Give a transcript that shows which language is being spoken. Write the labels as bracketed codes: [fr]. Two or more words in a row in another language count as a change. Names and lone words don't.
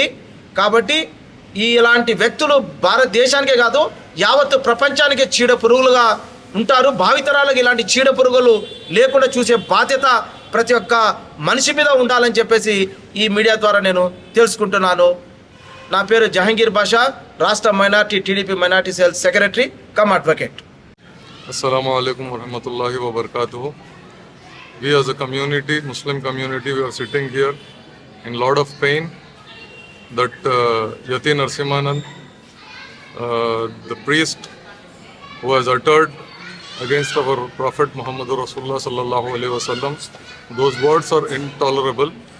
[te] కాబట్టి ఇలాంటి వ్యక్తులు భారతదేశానికే కాదు యావత్తు ప్రపంచానికే చీడ పురుగులుగా ఉంటారు. భావితరాలకు ఇలాంటి చీడ పురుగులు లేకుండా చూసే బాధ్యత ప్రతి ఒక్క మనిషి మీద ఉండాలని చెప్పేసి ఈ మీడియా ద్వారా నేను తెలుసుకుంటున్నాను. నా పేరు జహంగీర్ బాషా, రాష్ట్ర [en] minority TDP minority cell secretary cum advocate. [ar] السلام عليكم ورحمة الله وبركاته. [en] We as a community, Muslim community, we are sitting here in lot of pain that Yati Narsimanand, the priest who has uttered against our Prophet Muhammad Rasulullah [ar] صلى الله عليه وسلم, [en] those words are intolerable.